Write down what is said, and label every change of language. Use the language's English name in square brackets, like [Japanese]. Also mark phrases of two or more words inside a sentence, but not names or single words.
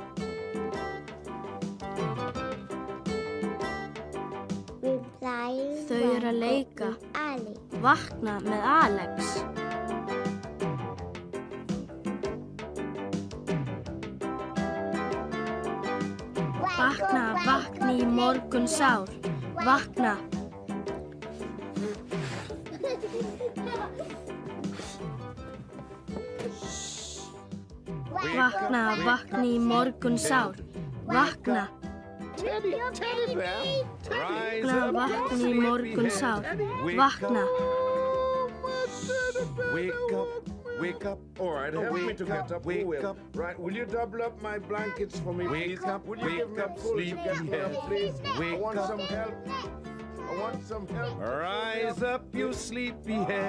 [Icelandic] Reply Þau eru að leika. Vakna með Alex. Vakna, vakni í morgun sár. Vakna. Vakna, vakni í morgun sár. Vakna. Vakna, vakni í morgun sár. Vakna. [English] Wake up. All right, help me to get up. Wake up. Right, will you double up my blankets for me, please? Wake up, sleepyhead. Please. I want some help. I want some help. Rise up, you sleepyhead.